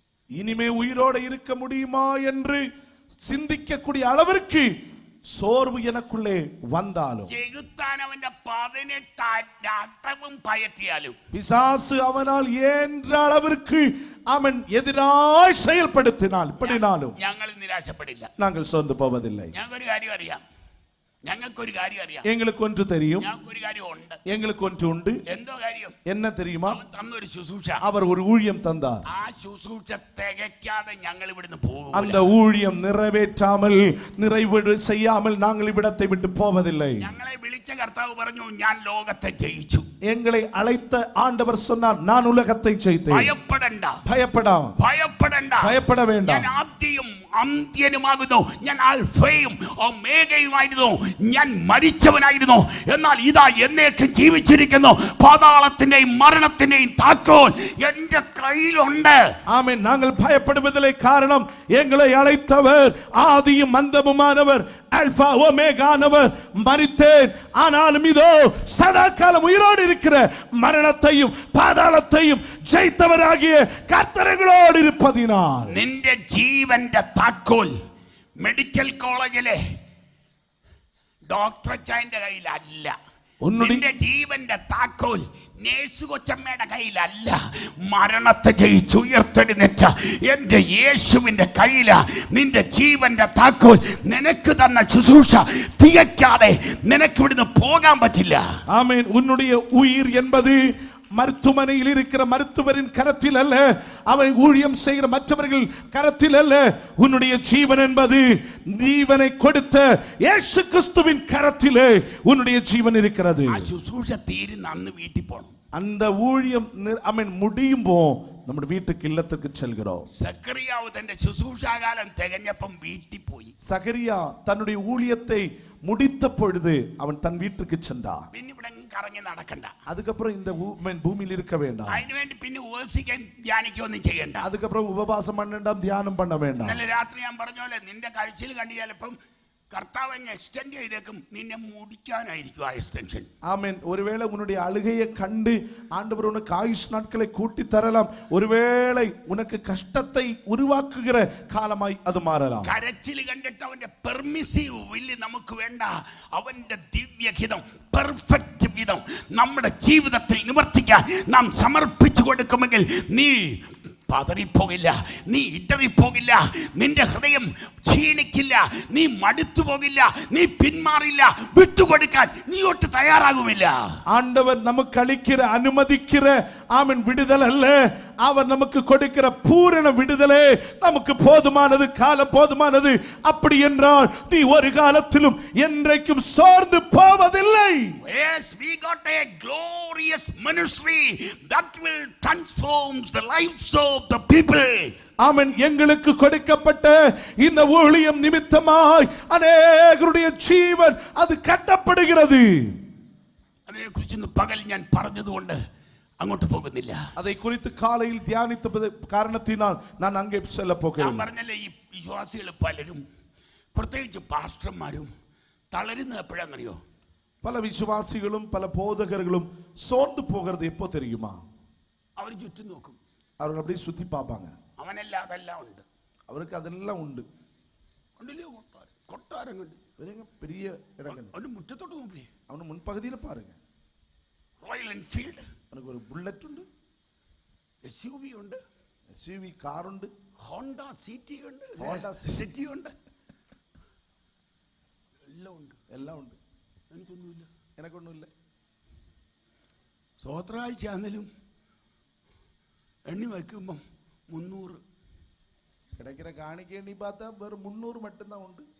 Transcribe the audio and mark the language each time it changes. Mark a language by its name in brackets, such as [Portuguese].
[Tamil] இனிமே உயிரோட இருக்க முடியுமா என்று சிந்திக்கக்கூடிய அளவிற்கு சோர்வு எனக்குள்ளே வந்தாலும், [Malayalam] ചെകുത്താൻ അവന്റെ 18 അട്ടവും പയറ്റിയാലും, [Tamil] பிசாசு அவனால் ஏன்ற அளவிற்கு அவன் எதிராய் செயல்படுத்தினால் இப்படினாலும் [Malayalam] ഞങ്ങൾ നിരാശപ്പെടില്ല. [Tamil] நாங்கள் சோர்ந்து போவதில்லை. [Malayalam] ഞങ്ങൾക്കൊരു കാര്യം അറിയാം, ഞങ്ങൾക്കൊരു കാര്യം അറിയാം. [Tamil] எங்களுக்கு ஒன்று தெரியும். [Malayalam] ഞങ്ങൾക്കൊരു കാര്യം ഉണ്ട്. [Tamil] எங்களுக்கு ஒன்று உண்டு. [Malayalam] എന്തോ കാര്യം? [Tamil] என்ன தெரியுமா? [Malayalam] അവൻ തന്നൊരു ശുശ്രൂഷ. [Tamil] அவர் ஒரு ஊழியம் தந்தார். [Malayalam] ആ ശുശ്രൂഷ തികയ്ക്കാതെ ഞങ്ങൾ ഇവിടുന്ന് പോകും. [Tamil] அந்த ஊழியம் நிறைவேற்றாமல் நிறைவு செய்யாமல் நாங்கள் இவ்விடத்தை விட்டு போவதில்லை. [Malayalam] ഞങ്ങളെ വിളിച്ച കർത്താവ് പറഞ്ഞു, ഞാൻ ലോകത്തെ ജയിച്ചു. [Tamil] எங்களை அழைத்த ஆண்டவர் சொன்னார், நான் உலகத்தை ஜெயித்தேன். [Malayalam] ഭയപ്പെടണ്ട, [Tamil] பயப்படாம், [Malayalam] ഭയപ്പെടണ്ട, [Tamil] பயப்பட வேண்டாம். [Malayalam] ഞാൻ ആദ്യവും അന്ത്യനുമാകുന്നു, ഞാൻ ആൽഫയും ഒമേഗയുമായിരുന്നു, ഞാൻ മരിച്ചവനായിരുന്നു, എന്നാൽ ഇതാ എന്നേക്കും ജീവിച്ചിരിക്കുന്നു. പാതാളത്തിന്റെയും മരണത്തിന്റെയും താക്കോൽ എന്റെ കയ്യിലുണ്ട്. [Tamil] ஆமென். நாங்கள் பயப்படுவதில்லை. காரணம், எங்களை அழைத்தவர் ஆதியும் அந்தமுமானவர், அல்பா ஒமேகானவர். மரித்தேன், ஆனாலும் இதோ சதா காலம் உயிரோடு இருக்கிற மரணத்தையும் பாதாளத்தையும் ஜெயித்தவராகிய கர்த்தர்களோடு இருப்பதினால் [Malayalam] നിന്റെ ജീവന്റെ താക്കോൽ മെഡിക്കൽ കോളേജിലെ ഡോക്ടർ അച്ചായന്റെ കയ്യിലല്ല. നിന്റെ ജീവന്റെ താക്കോൽ നേഴ്സ് കൊച്ചമ്മയുടെ കയ്യിലല്ല. മരണത്തെ ജയിച്ചുയർത്തെഴുന്നേറ്റ എന്റെ യേശുവിന്റെ കയ്യിലാ നിന്റെ ജീവന്റെ താക്കോൽ. നിനക്ക് തന്ന ശുശ്രൂഷ തികയ്ക്കാതെ നിനക്ക് ഇവിടുന്ന് പോകാൻ പറ്റില്ല. [Tamil] ஆமென். உன்னுடைய உயிர் என்பது மருத்துவமனையில் இருக்கிற மருத்துவரின் கரத்தில் அல்ல, அவன் ஊழியம் செய்கிற மற்றவர்கள் கரத்தில் அல்ல. உன்னுடைய ஜீவன் என்பது ஜீவனை கொடுத்த இயேசு கிறிஸ்துவின் கரத்திலே உன்னுடைய ஜீவன் இருக்கிறது. [Malayalam] ആ ശുശ്രൂഷ തീരുന്ന അന്ന് വീട്ടിൽ പോകണം. [Tamil] அந்த ஊழியம் அவன் முடியும்போ [Malayalam] നമ്മുടെ [Tamil] വീட்டுக்கு இல்லத்துக்கு செல்கிறோம். [Malayalam] സക്കറിയാവ് തന്റെ ശുശ്രൂഷാകാലം തികഞ്ഞപ്പം വീട്ടിൽ പോയി. [Tamil] சகரியா தன்னுடைய ஊழியத்தை முடித்த பொழுது அவன் தன் வீட்டுக்கு சென்றான். [Malayalam] പിന്നെ ഇവിടെ കറങ്ങി നടക്കണ്ട. [Tamil] அதுக்கப்புறம் இந்த பூமியில் இருக்க வேண்டாம். [Malayalam] അതിനുവേണ്ടി പിന്നെ ഉപവസിക്കാൻ ധ്യാനിക്കൊന്നും ചെയ്യണ്ട. [Tamil] அதுக்கப்புறம் உபவாசம் பண்ண தியானம் பண்ண வேண்டாம். [Malayalam] ഇന്നലെ രാത്രി ഞാൻ പറഞ്ഞ പോലെ നിന്റെ കഴുച്ചിൽ കണ്ടു ചിലപ്പം കർത്താവ് എക്സ്റ്റെൻഡ് ചെയ്തേക്കും, നിന്നെ മുടിക്കാനായിരിക്കും ആ എക്സ്റ്റൻഷൻ. [Tamil] ஆமென். ஒருவேளை உன்னுடைய அழுகையை கண்டு ஆண்டவர் உனக்கு ஆயுஷ் நாட்களை கூட்டி தரலாம். ஒருவேளை உனக்கு கஷ்டத்தை உருவாக்குகிற காலமாய் அது மாறலாம். [Malayalam] കരച്ചിൽ കണ്ടിട്ട് അവന്റെ പെർമിസീവ് വില്ല് നമുക്ക് വേണ്ട. അവന്റെ ദിവ്യഹിതം, പെർഫെക്റ്റ് വിധം നമ്മുടെ ജീവിതത്തിൽ നിവർത്തിക്കാൻ നാം സമർപ്പിച്ചു കൊടുക്കുമെങ്കിൽ നീ പതറിപ്പോകില്ല, നീ ഇടറിപ്പോകില്ല, നിന്റെ ഹൃദയം ക്ഷീണിക്കില്ല, നീ മടുത്തു പോകില്ല, നീ പിന്മാറില്ല, വിട്ടുകൊടുക്കാൻ നീ ഒട്ട് തയ്യാറാകുമില്ല. [Tamil] ஆண்டவர் நமக்கு அளிக்கிற அனுமதிக்கிற ஆமென் விடுதலை அல்ல, அவர் நமக்கு கொடுக்கிற பூரண விடுதலை நமக்கு போதுமானது, காலம் போதுமானது. அப்படி என்றால் நீ ஒரு காலத்திலும் என்றைக்கும் சோர்ந்து போவதில்லை. [English] Yes, we got a glorious ministry that will transform the lives of the people. [Tamil] ஆமென். எங்களுக்கு கொடுக்கப்பட்ட இந்த ஊழியம் நிமித்தமாய் அநேகருடைய ஜீவன் அது கட்டப்படுகிறது. [Malayalam] അതിനെക്കുറിച്ച് പകൽ ഞാൻ പറഞ്ഞതുകൊണ്ട് അങ്ങോട്ട് പോകുന്നില്ല. [Tamil] அதை குறித்து காலையில் தியானித்த காரணத்தினால் நான் அங்கே செல்ல [Malayalam] ഞാൻ [Tamil] போகிறேன். [Malayalam] പറഞ്ഞല്ലേ, ഈ വിശ്വാസികൾ പലരും പ്രത്യേകിച്ച് പാസ്റ്റർമാരും തളരുന്നത് എപ്പോഴാണെന്നറിയോ? [Tamil] பல விசுவாசிகளும் பல போதகர்களும் சோர்ந்து போகிறது எப்போ தெரியுமா? [Malayalam] അവർ ചുറ്റും നോക്കും, [Tamil] அவர்கள் அப்படியே சுத்தி பார்ப்பாங்க. [Malayalam] അവനെല്ലാം അതെല്ലാം ഉണ്ട്, [Tamil] அவருக்கு அதெல்லாம் உண்டு. [Malayalam] ഉണ്ടല്ലോ കൊട്ടാരം കണ്ട് [Tamil] பெரிய இடங்கள். [Malayalam] അവന്റെ മുറ്റത്തോട്ട് നോക്കി, [Tamil] அவன் முன்பகுதியில பாருங்க, [Malayalam] റോയൽ എൻഫീൽഡ്, [Tamil] அவனுக்கு ஒரு புல்லட் உண்டு, [Malayalam] SUV ഉണ്ട്, [Tamil] SUV கார் உண்டு, [Malayalam] ഹോണ്ട സിറ്റി ഉണ്ട്, Honda സിറ്റി ഉണ്ട്, എല്ലാം ഉണ്ട്. [Tamil] எல்லாம் உண்டு. [Malayalam] എനിക്കൊന്നുമില്ല. [Tamil] எனக்கொன்னும் [Malayalam] സ്വോത്രാഴ്ച ആണെങ്കിലും എണ്ണി വയ്ക്കുമ്പം 300 [Tamil] கிடைக்கிற காணிக்கை எண்ணி பார்த்தா வெறும் 300 மட்டும்தான் உண்டு.